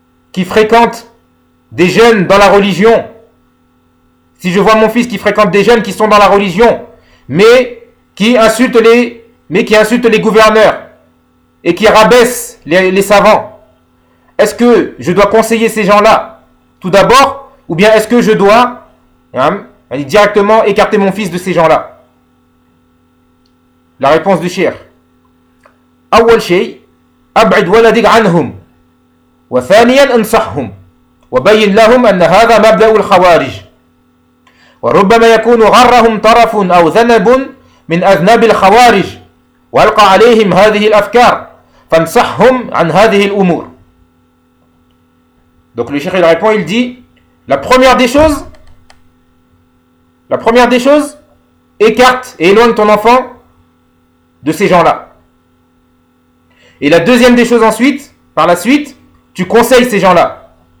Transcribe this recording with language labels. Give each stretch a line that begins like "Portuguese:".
French: qui fréquente des jeunes dans la religion, si je vois mon fils qui fréquente des jeunes qui sont dans la religion, mais qui insulte les gouverneurs et qui rabaisse les savants, est-ce que je dois conseiller ces gens-là tout d'abord, ou bien est-ce que je dois directement écarter mon fils de ces gens-là? La réponse du cheikh.
Arabic: أول شيء أبعد ولدك عنهم وثانيا أنصحهم وبين لهم أن هذا مبدأ الخوارج وربما يكون غرهم طرف أو ذنب من أذناب الخوارج وألقى عليهم هذه الأفكار فانصحهم عن هذه الأمور.
French: Donc le cheikh il répond, il dit la première des choses, écarte et éloigne ton enfant de ces gens-là. Et la deuxième des choses ensuite, par la suite, tu conseilles ces gens-là.